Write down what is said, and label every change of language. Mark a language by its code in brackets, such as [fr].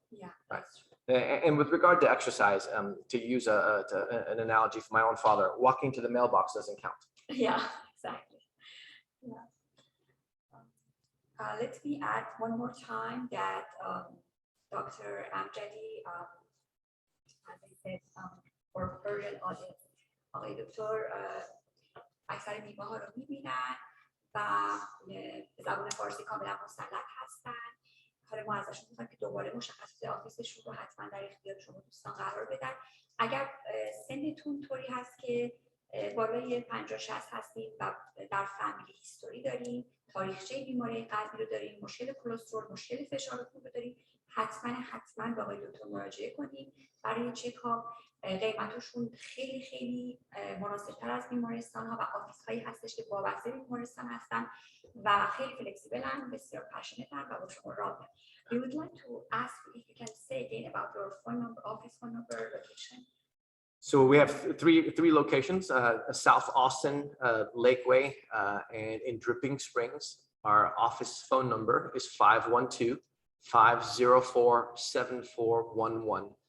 [en] Yeah, that's true. And with regard to exercise, to use an analogy from my own father, walking to the mailbox doesn't count. Yeah, exactly. Yeah. Let me add one more time that Dr. [fa] Amjadi, [en] as I said, for Persian audience, [fa] آقای دکتر اکثر میوه ها رو میبینن و به زبان فارسی کاملا مسلط هستن. حالا ما ازشون میخوایم که دوباره مشخصات آفیسشون رو حتما در اختیار شما دوستان قرار بدن. اگر سنتون طوری هست که بالای 50-60 هستید و در فامیلی هیستوری دارین، تاریخچه بیماری قلبی رو دارین، مشکل کلسترول، مشکل فشار خون رو دارین، حتما به آقای دکتر مراجعه کنید برای چکاپ. قیمتشون خیلی مناسب‌تر از بیمارستان ها و آفیس هایی هستش که وابسته به بیمارستان هستن و خیلی فلکسیبلن، بسیار پشنتن و با شما راه میرن. [en] We would like to ask if you can say again about your phone number, office phone number, location. So we have three locations: South Austin, Lakeway, and in Dripping Springs. Our office phone number is 512-504-7411.